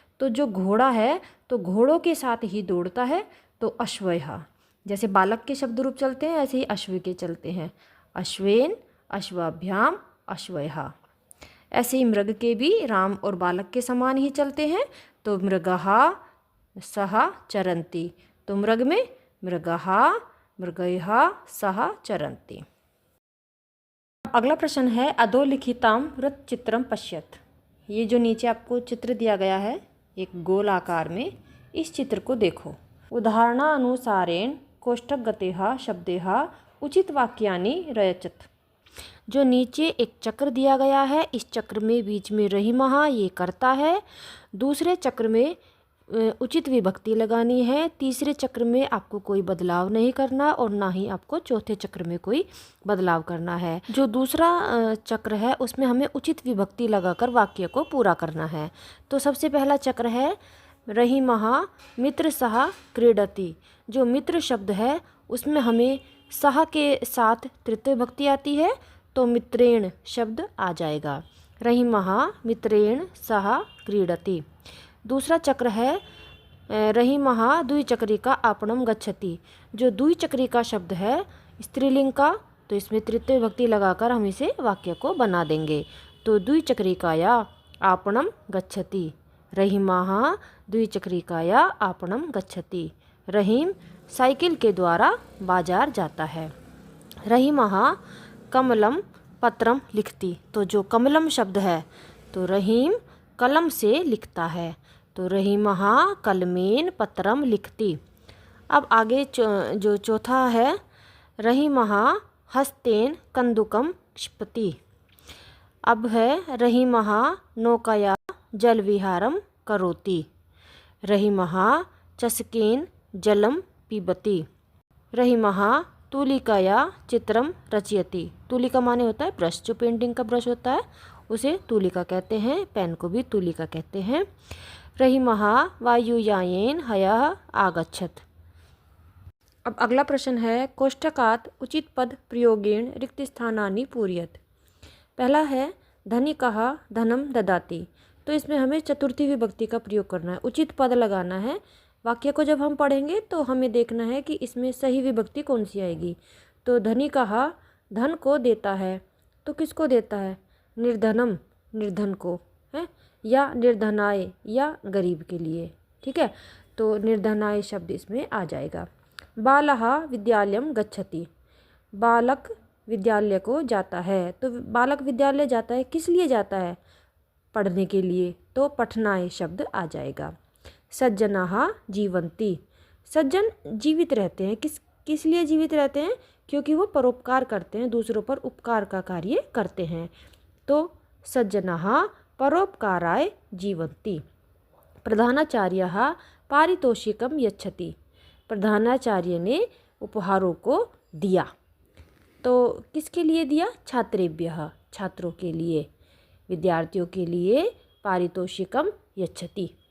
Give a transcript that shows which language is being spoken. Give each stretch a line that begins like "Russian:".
Hindi: तो जो घोड़ा है तो घोड़ों के साथ ही दौड़ता है। तो अश्वयः, जैसे बालक के शब्द रूप चलते हैं, ऐसे ही अश्व के चलते हैं।
Sanskrit: अश्वेन, अश्वाभ्याम, अश्वयः।
Hindi: ऐसे ही मृग के भी राम और बालक के समान ही चलते हैं।
Sanskrit: तो मृगः सह चरन्ति, तो
Hindi: मृग में
Sanskrit: मृगः, मृगयः सह चरन्ति।
Hindi: अगला प्रश्न है
Sanskrit: अधोलिखिताम वृत्तचित्रम पश्यत।
Hindi: ये जो नीचे आपको चित्र दिया गया है एक गोल आकार में, इस चित्र को देखो।
Sanskrit: उदाहरणानुसारेण कोष्ठकगतः शब्दैः उचित वाक्यानि रचत।
Hindi: जो नीचे एक चक्र दिया गया है, इस चक्र में बीच में रहीमः ये करता है, दूसरे चक्र में उचित विभक्ति लगानी है, तीसरे चक्र में आपको कोई बदलाव नहीं करना, और ना ही आपको चौथे चक्र में कोई बदलाव करना है। जो दूसरा चक्र है उसमें हमें उचित विभक्ति लगाकर वाक्य को पूरा करना है। तो सबसे पहला चक्र है
Sanskrit: रहीमः मित्र सह क्रीडति।
Hindi: जो मित्र शब्द है उसमें हमें सह के साथ तृतीय विभक्ति आती है, तो मित्रेण शब्द आ जाएगा।
Sanskrit: रहीमः मित्रेण सह क्रीडति।
Hindi: दूसरा चक्र है
Sanskrit: रहीमः द्विचक्रिका आपणम गच्छति।
Hindi: जो द्विचक्रिका शब्द है स्त्रीलिंग का, तो इसमें तृतीय विभक्ति लगाकर हम इसे वाक्य को बना देंगे।
Sanskrit: तो द्विचक्रिकाया आपणम गच्छति, रहीमः द्विचक्रिकाया आपणम गच्छति।
Hindi: रहीम साइकिल के द्वारा बाजार जाता है।
Sanskrit: रहीमः कमलम पत्रम लिखती।
Hindi: तो जो कमलम शब्द है तो रहीम कलम से लिखता है, तो
Sanskrit: रहीमः कलमेन पत्रम लिखती।
Hindi: अब आगे जो चौथा है
Sanskrit: रहीमः हस्तेन कंदुकम क्षिपति।
Hindi: अब है
Sanskrit: रहीमः नौकया जलविहारम करोति। रहीमः चषकेन जलम पिबति। रहीमः तूलिकाया चित्रम रचयति।
Hindi: तूलिका माने होता है ब्रश, जो पेंटिंग का ब्रश होता है उसे तूलिका कहते हैं, पेन को भी तूलिका कहते हैं।
Sanskrit: रहीमः वायुयायेन हयः आगच्छत।
Hindi: अब अगला प्रश्न है
Sanskrit: कोष्ठकात् उचित पद प्रयोगेण रिक्त स्थानानि पूरयत।
Hindi: पहला है
Sanskrit: धनिकः धनम ददाति।
Hindi: तो इसमें हमें चतुर्थी विभक्ति का प्रयोग करना है, उचित पद लगाना है। वाक्य को जब हम पढ़ेंगे तो हमें देखना है कि इसमें सही विभक्ति कौन सी आएगी। तो धनी कहा धन को देता है, तो किसको देता है? निर्धनम, निर्धन को है, या निर्धनाय, या गरीब के लिए। ठीक है, तो निर्धनाय शब्द इसमें आ जाएगा।
Sanskrit: बालः विद्यालयम गच्छति,
Hindi: बालक विद्यालय को जाता है। तो बालक विद्यालय जाता है, किस लिए जाता है? पढ़ने के लिए, तो पठनाय शब्द आ जाएगा।
Sanskrit: सज्जनाः जीवन्ति,
Hindi: सज्जन जीवित रहते हैं। किस लिए जीवित रहते हैं? क्योंकि वो परोपकार करते हैं, दूसरों पर उपकार का कार्य करते हैं।
Sanskrit: तो सज्जनाः परोपकाराय जीवन्ति। प्रधानाचार्यः पारितोषिकं यच्छति,
Hindi: प्रधानाचार्य ने उपहारों को दिया। तो किसके लिए दिया? छात्रेभ्यः, छात्रों के लिए, विद्यार्थियों के लिए
Sanskrit: पारितोषिकम यच्छति।